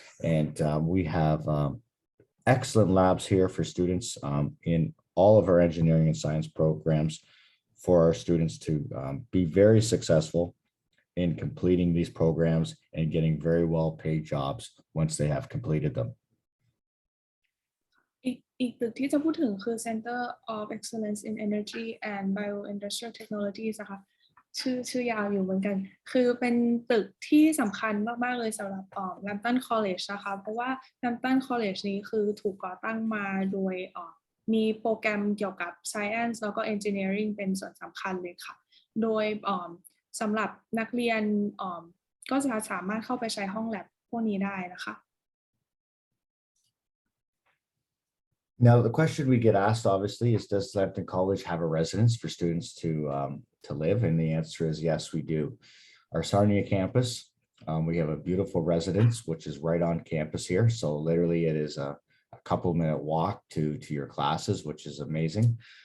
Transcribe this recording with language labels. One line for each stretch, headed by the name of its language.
English: And we have excellent labs here for students in all of our engineering and science programs for our students to be very successful in completing these programs and getting very well paid jobs once they have completed them.
Thai: อีกตึกที่จะพูดถึงคือ Center of Excellence in Energy and Bioindustrial Technologies นะคะชื่อยาวอยู่เหมือนกันคือเป็นตึกที่สำคัญมากๆเลยสำหรับLambton College นะคะเพราะว่า Lambton College นี้คือถูกก่อตั้งมาโดยมีโปรแกรมเกี่ยวกับ Science แล้วก็ Engineering เป็นส่วนสำคัญเลยค่ะโดยสำหรับนักเรียนก็จะสามารถเข้าไปใช้ห้อง lab พวกนี้ได้นะคะ
English: Now, the question we get asked, obviously, is does Lambton College have a residence for students to live? And the answer is yes, we do. Our Sarnia campus, we have a beautiful residence, which is right on campus here. So literally it is a couple-minute walk to your classes, which is amazing.